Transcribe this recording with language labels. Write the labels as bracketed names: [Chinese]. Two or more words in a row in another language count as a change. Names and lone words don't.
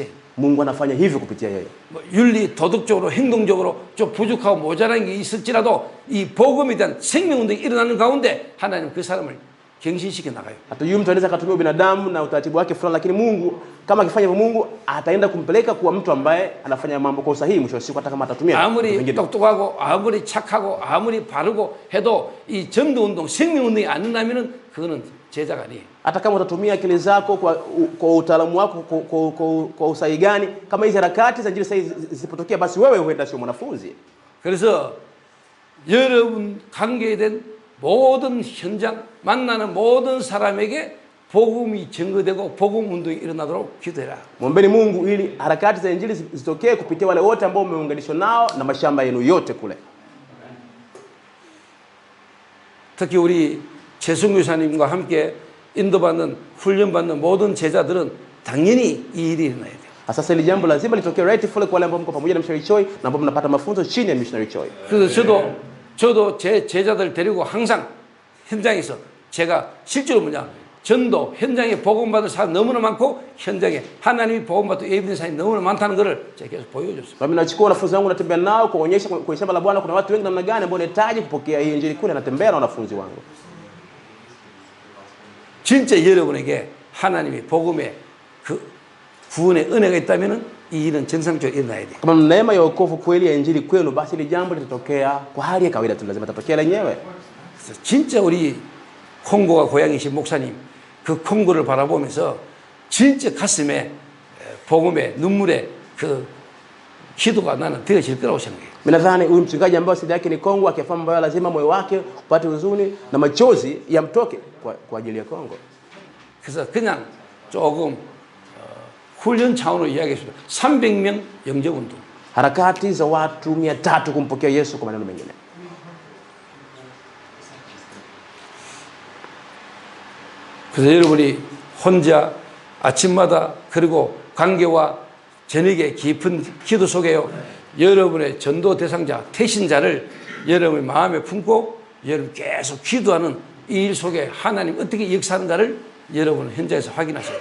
[Swahili] Mungu anafanya hivyo kupitia yeye. [Korean] 뭐 윤리, 도덕적으로, 행동적으로 좀 부족하고 모자란 게 있을지라도 이 복음에 대한 생명운동이 일어나는 가운데 하나님 그 사람을 경신시켜 나가요. [Swahili] Hata yule mtu anaweza kutumia binadamu na utaratibu wake fulani, lakini Mungu kama akifanya hivyo, Mungu ataenda kumpeleka kuwa mtu ambaye anafanya mambo kwa usahihi mwisho wa siku, hata kama atatumia [Korean] 아무리 똑똑하고 아무리 착하고 아무리 바르고 해도 이 전도운동, 생명운동이 안 일어나면은 그거는 제자가 아니에요. [Swahili] Hata kama utatumia akili zako kwa utaalamu wako kwa usahihi gani, kama hizo harakati za injili sahihi zisipotokea, basi wewe huenda sio mwanafunzi. [Korean] 그래서 여러분 관계에 된 모든 현장 만나는 모든 사람에게 복음이 증거되고 복음 운동이 일어나도록 기도해라. [Swahili] Mwombeni Mungu ili harakati za injili zitokee kupitia wale wote ambao umeunganishwa nao na mashamba yenu yote kule. [Korean] 특히 우리 최승규 교사님과 함께 인도받는 훈련받는 모든 제자들은 당연히 이 일이 일어나야 돼요. [Swahili] Sasa ile jambo lazima litokee rightfully kwa wale ambao mko pamoja na Missionary Choi na ambao mnapata mafunzo chini ya Missionary Choi. [Korean] 그래서 저도 제 제자들 데리고 항상 현장에서 제가 실제로 전도 현장에 복음받을 사람 너무나 많고 현장에 하나님이 복음받을 예비된 사람이 너무나 많다는 것을 제가 계속 보여줬습니다. [Swahili] Mimi nachukua wanafunzi wangu natembea nao kuonyesha kwenye shamba la Bwana kuna watu wengi namna gani ambao wanahitaji kupokea hii injili kule, natembea na wanafunzi wangu. [Korean] 진짜 여러분에게 하나님이 복음의 그 구원의 은혜가 있다면은 이 일은 정상적으로 일어나야 돼. [Swahili] Kama neema ya wokovu kweli ya injili kwenu, basi ile jambo litatokea kwa hali ya kawaida tu, lazima litatokea lenyewe. [Korean] 그래서 진짜 우리 콩고가 고향이신 목사님 그 콩고를 바라보면서 진짜 가슴에 복음의 눈물의 그 기도가 나는 되어질 거라고 생각해요. [Swahili] Mimi nadhani huyu mchungaji ambaye asili yake ni Kongo akifahamu mbaya, lazima moyo wake upate huzuni na machozi yamtoke kwa ajili ya Kongo. [Korean] 그래서 그냥 조금 훈련 차원으로 이야기했습니다. 300명 영접운동. [Swahili] Harakati za watu 300 kumpokea Yesu, kwa maneno mengine. [Korean] 그래서 여러분이 혼자 아침마다 그리고 관계와 저녁에 깊은 기도 속에요. 여러분의 전도 대상자, 태신자를 여러분의 마음에 품고 여러분 계속 기도하는 이 일 속에 하나님 어떻게 역사하는가를 여러분 현장에서 확인하세요.